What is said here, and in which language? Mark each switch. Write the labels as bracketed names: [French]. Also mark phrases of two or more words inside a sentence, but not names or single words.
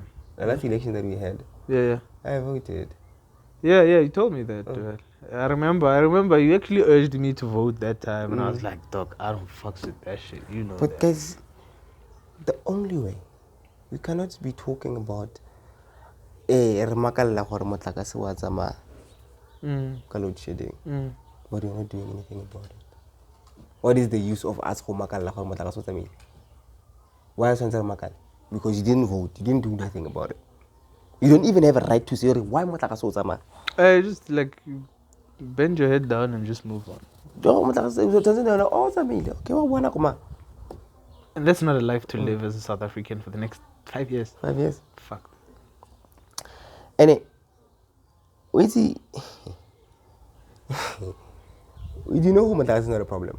[English] The last election that we had. Yeah. I voted. Yeah, you told me that. I remember you actually urged me to vote that time, and I was like, "Doc, I don't fucks with that shit," you know. But guys, the only way we cannot be talking about [Tswana] remakalla gore motlakase wa tsamaya [English] ka load shedding, but you're not doing anything about it. What is the use of us [Tswana] go makalla gore motlakase wa tsamaya? [English] Why is it makalla? Because you didn't vote, you didn't do nothing about it. You don't even have a right to say why [Tswana] motlakase wa tsamaya. [English] Just like bend your head down and just move on. And that's not a life to live as a South African for the next 5 years. 5 years. Fuck. And wait, see, do you know who motlakase is not a problem?